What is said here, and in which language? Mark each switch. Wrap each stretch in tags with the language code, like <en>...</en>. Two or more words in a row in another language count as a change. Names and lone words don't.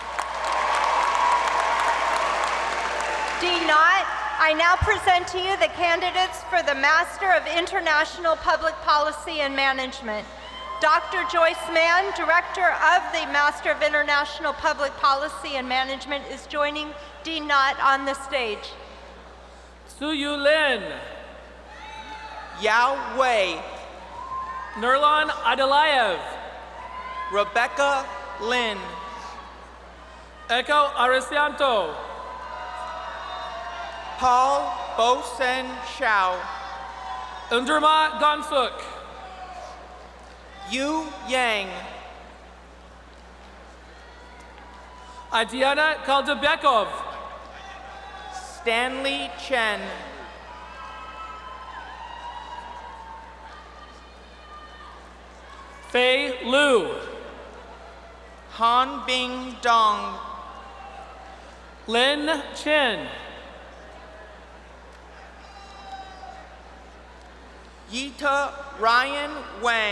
<en>Dean Knott, I now present to you the candidates for the Master of International Public Policy and Management. Dr. Joyce Mann, Director of the Master of International Public Policy and Management, is joining Dean Knott on the stage. Suyu Lin. Yao Wei, Nurlan Adelayev. Rebecca Lin, Echo Arisianto. Paul Bosen Shao, Undurma Gonsuk. Yu Yang, Adiana Kaldebekov. Stanley Chen, Fei Lu. Han Bing Dong, Lin Chin. Yita Ryan Wang,</en>